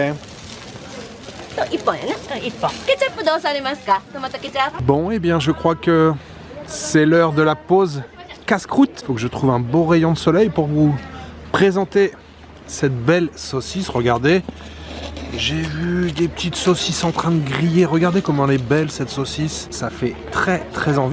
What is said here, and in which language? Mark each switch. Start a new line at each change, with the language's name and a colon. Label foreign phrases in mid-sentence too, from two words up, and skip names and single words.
Japanese: 1本やね。1本。ケチャップどうされますか？トマトケチャップ。
French: Bon, eh bien, je crois que c'est l'heure de la pause casse-croûte. Faut que je trouve un beau rayon de soleil pour vous présenter cette belle saucisse. Regardez, j'ai vu des petites saucisses en train de griller. Regardez comment elle est belle, cette saucisse. Ça fait très très envie.